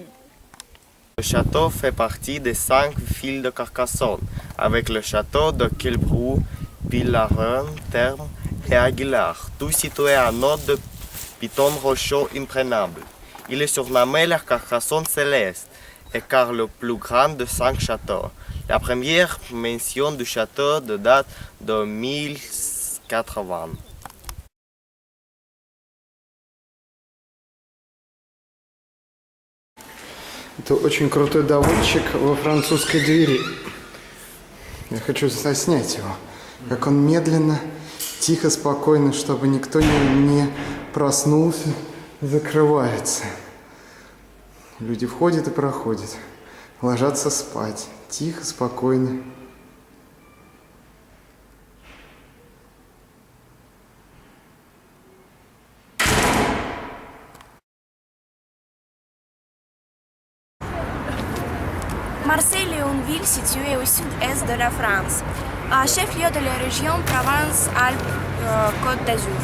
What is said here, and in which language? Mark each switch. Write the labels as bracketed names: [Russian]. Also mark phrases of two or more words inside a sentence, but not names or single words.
[French] Le château fait partie des 5 villes de Carcassonne, avec le château de Quilbrou, Pillaron, Terme et Aguilar, tous situés à nord de Piton Rocheux imprégnable. Il est surnommé la Carcassonne céleste, et car le plus grand de 5 châteaux. La première mention du château date de 1080. [Russian] Это очень крутой доводчик во французской двери. Я хочу заснять его. Как он медленно, тихо, спокойно, чтобы никто не проснулся, закрывается. Люди входят и проходят. Ложатся спать. Тихо, спокойно. [French] Marseille est une ville située au sud-est de la France, chef-lieu de la région Provence-Alpes-Côte d'Azur.